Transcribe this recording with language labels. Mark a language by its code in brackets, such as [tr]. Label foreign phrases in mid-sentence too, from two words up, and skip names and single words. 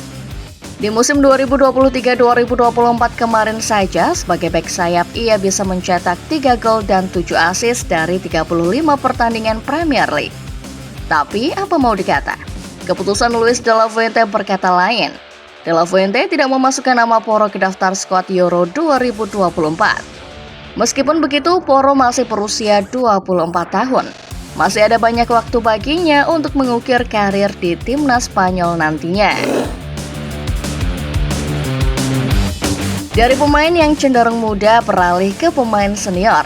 [id] Di musim 2023-2024 kemarin saja, sebagai bek sayap ia bisa mencetak 3 gol dan 7 assist dari 35 pertandingan Premier League. Tapi apa mau dikata? Keputusan Luis de la Fuente berkata lain. De la Fuente tidak memasukkan nama Porro ke daftar skuad Euro 2024. Meskipun begitu, Porro masih berusia 24 tahun. Masih ada banyak waktu baginya untuk mengukir karir di timnas Spanyol nantinya. Dari pemain yang cenderung muda beralih ke pemain senior.